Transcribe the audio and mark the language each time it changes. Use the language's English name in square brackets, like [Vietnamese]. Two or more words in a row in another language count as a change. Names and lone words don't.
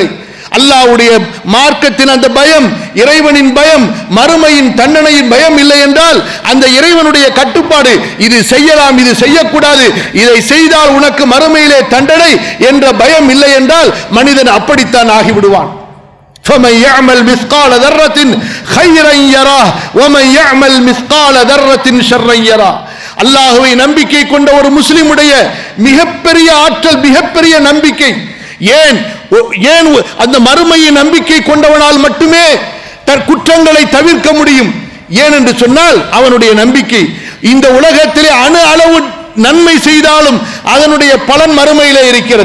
[Tamil] அல்லாஹ்வுடைய மார்க்கத்தின் அந்த பயம், இறைவனின் பயம், மறுமையின் தண்டனையின் பயம் இல்லை என்றால், அந்த இறைவனுடைய கட்டுப்பாடு, இது செய்யலாம், இது செய்யக்கூடாது, இதை செய்தால் உனக்கு மறுமையிலே தண்டனை என்ற பயம் இல்லை என்றால் மனிதன் அப்படித்தான் ஆகிவிடுவான். [Arabic] فَمَنْ يَعْمَلْ مِثْقَالَ ذَرَّةٍ خَيْرًا يَرَهُ وَمَنْ يَعْمَلْ مِثْقَالَ ذَرَّةٍ شَرًّا يَرَهُ. [Tamil] அல்லாஹ்வை நம்பிக்கை கொண்ட ஒரு முஸ்லிமுடைய மிகப்பெரிய ஆற்றல், மிகப்பெரிய நம்பிக்கை. ஏன் அந்த மறுமையை நம்பிக்கை கொண்டவனால் மட்டுமே தன் குற்றங்களை தவிர்க்க முடியும். ஏன் என்று சொன்னால் அவனுடைய நம்பிக்கை. இந்த உலகத்திலே அணு அளவு நன்மை செய்தாலும் அதனுடைய பலன் மறுமையிலே இருக்கிறது.